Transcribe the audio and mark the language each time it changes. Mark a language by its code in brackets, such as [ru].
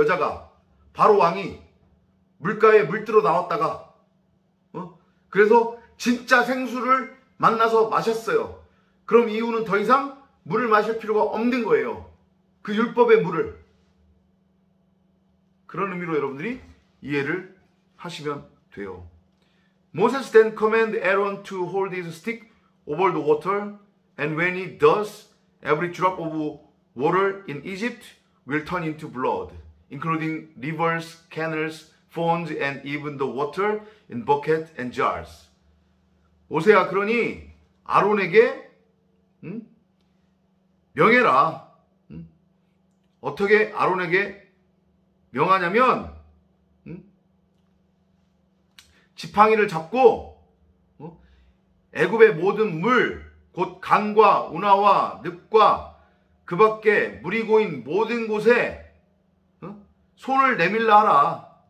[ko] 여자가, 바로 왕이 물가에 물들어 나왔다가 그래서 진짜 생수를 만나서 마셨어요. 그럼 이후는 더 이상 물을 마실 필요가 없는 거예요. 그 율법의 물을. 그런 의미로 여러분들이 이해를 하시면 돼요. [en] Moses then commanded Aaron to hold his stick over the water, and when he does, every drop of water in Egypt will turn into blood, including rivers, canals, ponds, and even the water in buckets and jars. [ko] 모세야, 그러니 아론에게 명해라. 어떻게 아론에게 명하냐면, 지팡이를 잡고 애굽의 모든 물, 곧 강과 운하와 늪과 그 밖에 물이 고인 모든 곳에 손을 내밀라 하라.